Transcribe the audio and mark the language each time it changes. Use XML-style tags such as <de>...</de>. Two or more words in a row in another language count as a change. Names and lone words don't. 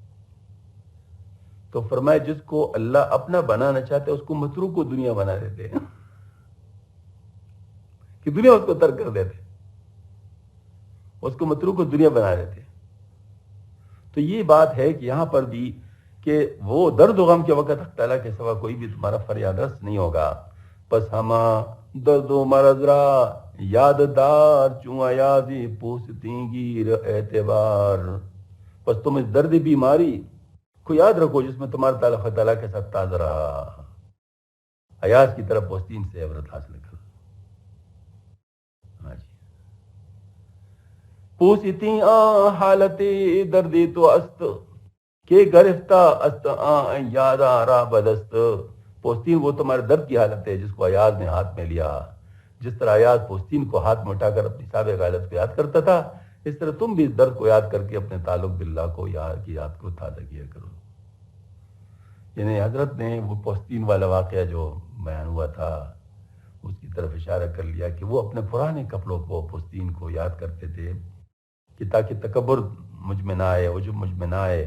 <ur>تو فرمایا جس کو اللہ اپنا بنانا چاہتے اس کو متروک کو دنیا بنا دیتے ہیں کہ دنیا اس کو ترک کر دیتے، اس کو متروک کو دنیا بنا دیتے. تو یہ بات ہے کہ یہاں پر بھی کہ وہ درد و غم کے وقت حق تعالیٰ کے سوا کوئی بھی تمہارا فریاد رس نہیں ہوگا.</ur> <fa>پس ہما درد و مرض را یاددار چوں ایازی پوستیں گیر اعتبار.</fa> <ur>پس تم اس درد بیماری کو یاد رکھو جس میں تمہارا تعلق تعالیٰ کے ساتھ تازہ رہا. ایاز کی طرف پوستین سے عبرت حاصل کرو.</ur> <fa>پوستیں حالت دردی تو است کہ گرفتہ است یاد آرا بدست.</fa> <ur>پوستین وہ تمہارے درد کی حالت ہے جس کو ایاز نے ہاتھ میں لیا. جس طرح ایاز پوستین کو ہاتھ میں اٹھا کر اپنی سابق حالت کو یاد کرتا تھا، اس طرح تم بھی اس درد کو یاد کر کے اپنے تعلق باللہ کو یاد کو تازہ کیا کرو. یعنی حضرت نے وہ پوستین والا واقعہ جو بیان ہوا تھا اس کی طرف اشارہ کر لیا کہ وہ اپنے پرانے کپڑوں کو، پوستین کو یاد کرتے تھے کہ تاکہ تکبر مجھ میں نہ آئے، عجب مجھ میں نہ آئے.</ur>